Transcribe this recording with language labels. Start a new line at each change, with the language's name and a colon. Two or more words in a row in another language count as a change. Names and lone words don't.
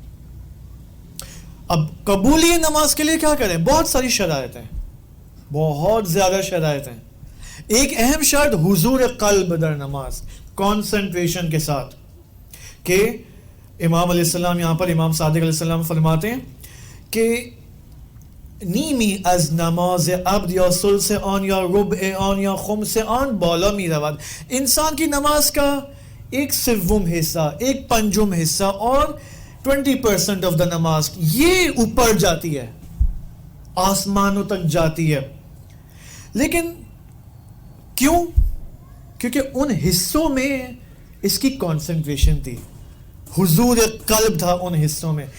Urdu: اب قبولی نماز کے لیے کیا کریں؟ بہت ساری شرائط ہیں، بہت زیادہ شرائط ہیں. ایک اہم شرط
Persian: حضور قلب در نماز،
Urdu: کانسنٹریشن کے ساتھ. کہ امام علیہ السلام یہاں پر امام صادق علیہ السلام فرماتے ہیں کہ
Persian: نیمی از نماز عبد یا ثلث آن یا ربع آن یا خمس آن بالا می رود.
Urdu: انسان کی نماز کا ایک سوم حصہ، ایک پنجم حصہ اور 20%
English: of the
Urdu: نماز یہ اوپر جاتی ہے، آسمانوں تک جاتی ہے. لیکن کیوں؟ کیونکہ ان حصوں میں اس کی کانسنٹریشن تھی، حضور قلب تھا ان حصوں میں.